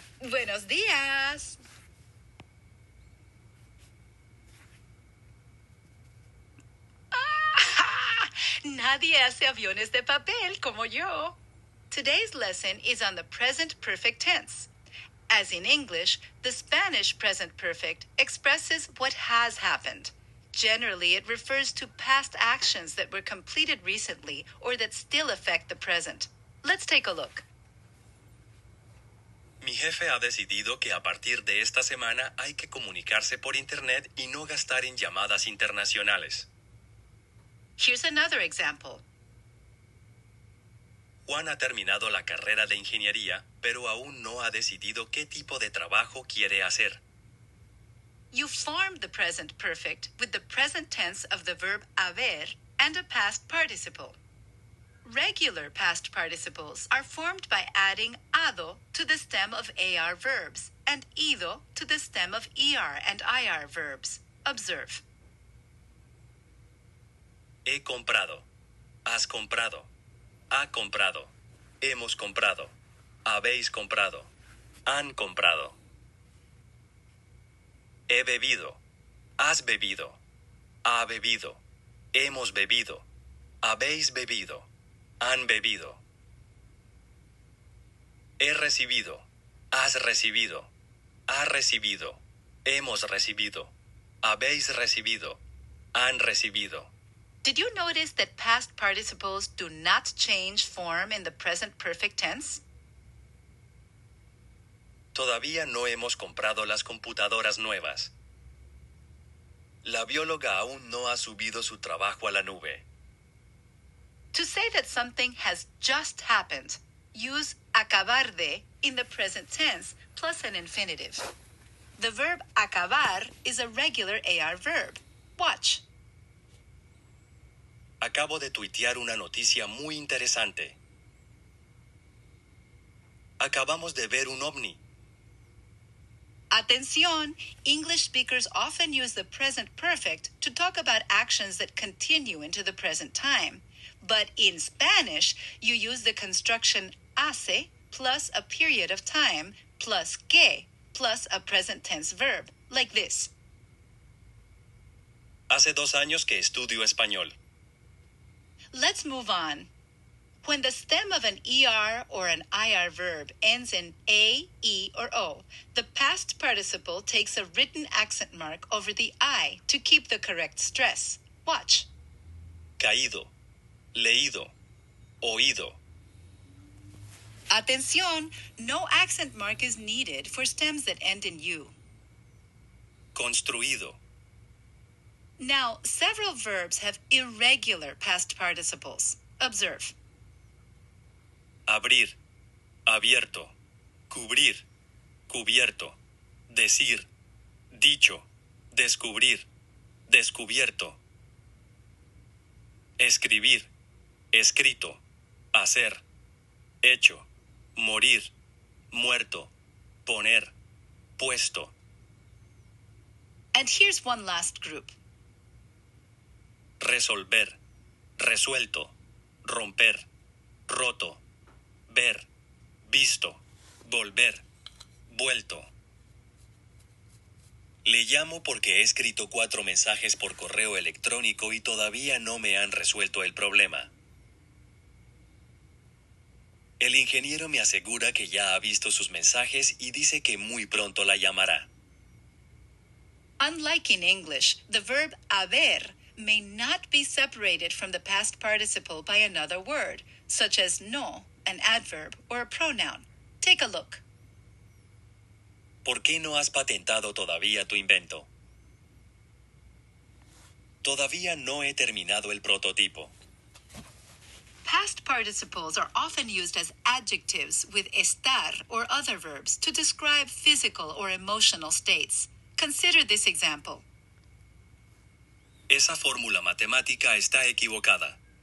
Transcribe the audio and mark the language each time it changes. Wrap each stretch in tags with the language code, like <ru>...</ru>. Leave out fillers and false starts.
<es>Buenos días. ¡Ah! Nadie hace aviones de papel como yo.</es> <en>Today's lesson is on the present perfect tense. As in English, the Spanish present perfect expresses what has happened. Generally, it refers to past actions that were completed recently or that still affect the present. Let's take a look.</en> <es>Mi jefe ha decidido que a partir de esta semana hay que comunicarse por Internet y no gastar en llamadas internacionales.</es> <en>Here's another example.</en> <es>Juan ha terminado la carrera de ingeniería, pero aún no ha decidido qué tipo de trabajo quiere hacer.</es> <en>You form the present perfect with the present tense of the verb haber and a past participle. Regular past participles are formed by adding ado to the stem of AR verbs and ido to the stem of ER and IR verbs. Observe.</en> <es>He comprado. Has comprado. Ha comprado. Hemos comprado. Habéis comprado. Han comprado. He bebido. Has bebido. Ha bebido. Hemos bebido. Habéis bebido. Han bebido. He recibido. Has recibido. Ha recibido. Hemos recibido. Habéis recibido. Han recibido.</es> <en>Did you notice that past participles do not change form in the present perfect tense?</en> <es>Todavía no hemos comprado las computadoras nuevas. La bióloga aún no ha subido su trabajo a la nube.</es> <en>To say that something has just happened, use acabar de in the present tense plus an infinitive. The verb acabar is a regular AR verb. Watch.</en> <es>Acabo de tuitear una noticia muy interesante. Acabamos de ver un ovni. Atención!</es> <en>English speakers often use the present perfect to talk about actions that continue into the present time. But in Spanish, you use the construction hace plus a period of time plus que plus a present tense verb, like this.</en> <es>Hace 2 años que estudio español.</es> <en>Let's move on. When the stem of an ER or an IR verb ends in A, E, or O, the past participle takes a written accent mark over the I to keep the correct stress. Watch.</en> <es>Caído, leído, oído.</es> <en>Atención, no accent mark is needed for stems that end in U.</en> <es>Construido,</es> <en>Now, several verbs have irregular past participles. Observe.</en> <es>abrir, abierto, cubrir, cubierto, decir, dicho, descubrir, descubierto. Escribir, escrito, hacer, hecho, morir, muerto, poner, puesto.</es> <en>And here's one last group.</en> <es>Resolver, resuelto, romper, roto, ver, visto, volver, vuelto. Le llamo porque he escrito 4 mensajes por correo electrónico y todavía no me han resuelto el problema. El ingeniero me asegura que ya ha visto sus mensajes y dice que muy pronto la llamará.</es> <en>Unlike in English, the verb haber may not be separated from the past participle by another word, such as no, an adverb, or a pronoun. Take a look.</en> <es>¿Por qué no has patentado todavía tu invento? Todavía no he terminado el prototipo.</es> <en>Past participles are often used as adjectives with estar or other verbs to describe physical or emotional states. Consider this example.</en> <es>Esa fórmula matemática está equivocada.</es>